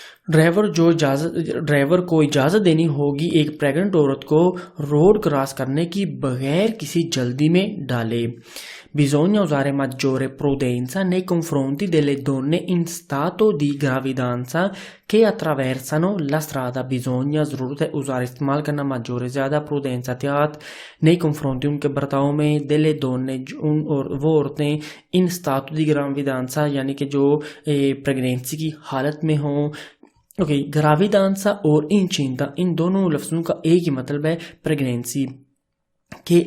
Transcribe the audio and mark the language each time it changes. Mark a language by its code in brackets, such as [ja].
[hi] Driver को इजाज़त देनी होगी एक प्रेग्नेंट औरत को रोड क्रॉस करने की बगैर किसी जल्दी में डाले। [it] Bisogna usare maggiore prudenza nei confronti delle donne in stato di gravidanza che attraversano la strada। Bisogna [hi] ज़रूरत है [it] usare [hi] इस्तेमाल करना [it] maggiore [hi] ज़्यादा, [it] prudenza [hi] एहतियात, [it] nei confronti [hi] उनके बर्ताव में, [it] delle donne [hi] वो औरतें, [it] in stato di gravidanza [hi] यानी कि जो प्रेगनेंसी की हालत में हों। ओके, ग्राविदांसा और इंचिंता इन दोनों लफ्ज़ों का एक ही मतलब है प्रेगनेंसी के।